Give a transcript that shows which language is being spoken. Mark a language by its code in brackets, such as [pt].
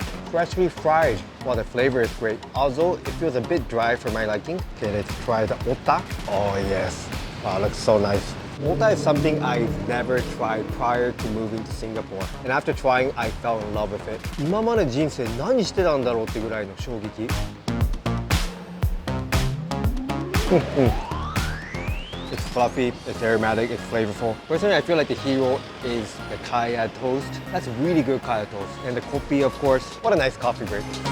[en] Freshly fried. Wow, the flavor is great. Although it feels a bit dry for my liking. Okay, let's try the ota. Oh yes. Wow, looks so nice. Ota is something I've never tried prior to moving to Singapore. And after trying, I fell in love with it. [ja] 今まで人生何してたんだろうってぐらいの衝撃。 [en] It's fluffy, it's aromatic, it's flavorful. Personally, I feel like the hero is the kaya toast. That's really good kaya toast. And the kopi, of course. What a nice coffee break.